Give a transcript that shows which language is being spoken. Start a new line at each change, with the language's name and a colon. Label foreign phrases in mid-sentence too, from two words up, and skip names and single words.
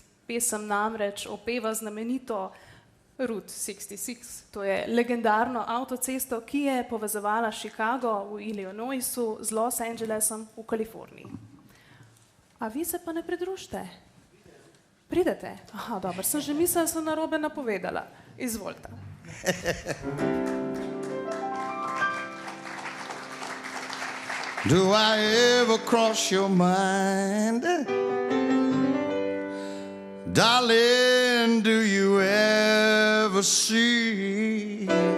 Slovenian: Pesem namreč opeva znamenito Route 66, to je legendarno avtocesto, ki je povezovala Chicago v Illinoisu z Los Angelesom v Kaliforniji. A vi se pa ne pridružite? Pridete? Aha, dobro, sem že mislila, da sem narobe napovedala. Izvolite.
English: Do I ever cross your mind? Darling, do you ever see.